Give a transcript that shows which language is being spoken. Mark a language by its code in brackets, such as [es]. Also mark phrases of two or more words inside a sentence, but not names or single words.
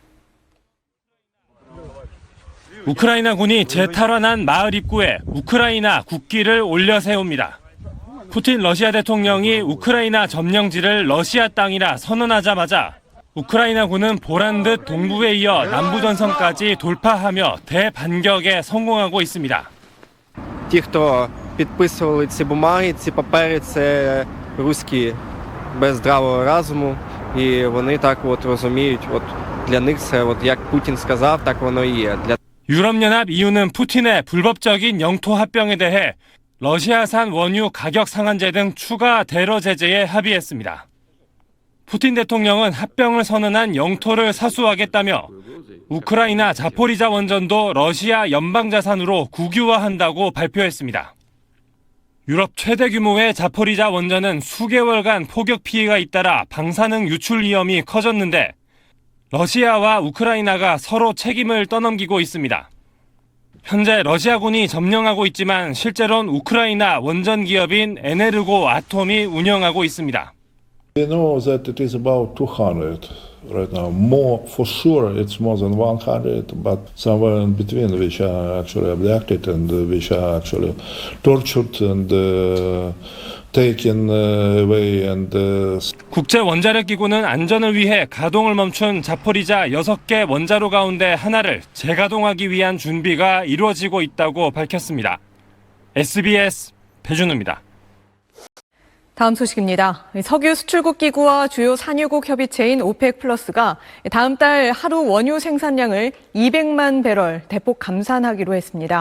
[ko] 우크라이나군이 재탈환한 마을 입구에 우크라이나 국기를 올려 세웁니다. 푸틴 러시아 대통령이 우크라이나 점령지를 러시아 땅이라 선언하자마자 우크라이나군은 보란듯 동부에 이어 남부전선까지 돌파하며 대반격에 성공하고 있습니다. [uk] Ті, хто підписували ці бумаги, ці папери, це руські без здравого розуму, і вони так от розуміють, от для них це от як Путін сказав, так воно і є. [ko] 유럽연합 EU는 푸틴의 불법적인 영토 합병에 대해 러시아산 원유 가격 상한제 등 추가 대러 제재에 합의했습니다. 푸틴 대통령은 합병을 선언한 영토를 사수하겠다며 우크라이나 자포리자 원전도 러시아 연방자산으로 국유화한다고 발표했습니다. 유럽 최대 규모의 자포리자 원전은 수개월간 폭격 피해가 잇따라 방사능 유출 위험이 커졌는데 러시아와 우크라이나가 서로 책임을 떠넘기고 있습니다. 현재 러시아군이 점령하고 있지만 실제로는 우크라이나 원전 기업인 에네르고 아톰이 운영하고 있습니다. [en] We know that it is about 200 right now. More, for sure, it's more than 100, but somewhere in between which are actually abducted and which are actually tortured and taken away and [ko] 국제 원자력 기구는 안전을 위해 가동을 멈춘 자포리자 6개 원자로 가운데 하나를 재가동하기 위한 준비가 이루어지고 있다고 밝혔습니다. SBS 배준우입니다. 다음 소식입니다. 석유 수출국 기구와 주요 산유국 협의체인 오펙 플러스가 다음 달 하루 원유 생산량을 200만 배럴 대폭 감산하기로 했습니다.